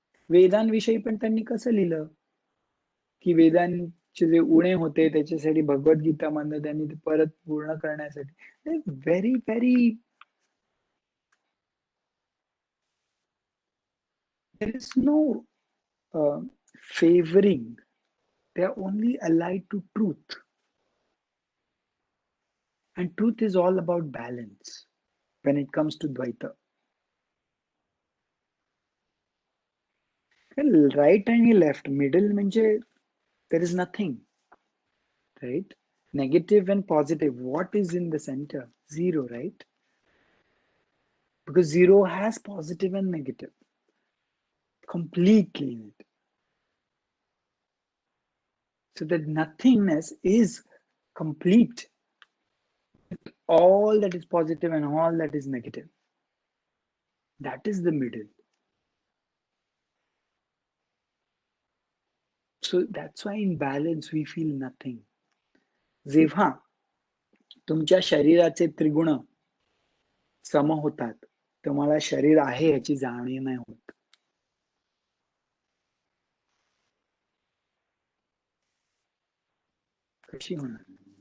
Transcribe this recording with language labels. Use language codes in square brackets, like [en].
[mr] वेदांविषयी पण त्यांनी कसं लिहिलं की वेदांचे जे उणे होते त्याच्यासाठी भगवद्गीता मधनं त्यांनी ते परत पूर्ण करण्यासाठी [en] Very very there is no favoring. They are only allied to truth, and truth is all about balance when it comes to Dvaita. Right आणि left, middle म्हणजे there is nothing, right? Negative and positive, what is in the center? Zero, right? Because zero has positive and negative completely in it. So that nothingness is complete, all that is positive and all that is negative. That is the middle. So that's why in balance we feel nothing. [mr] जेव्हा तुमच्या शरीराचे त्रिगुण सम होतात, तुम्हाला शरीर आहे याची जाणीव नाही होत. कशी होणार?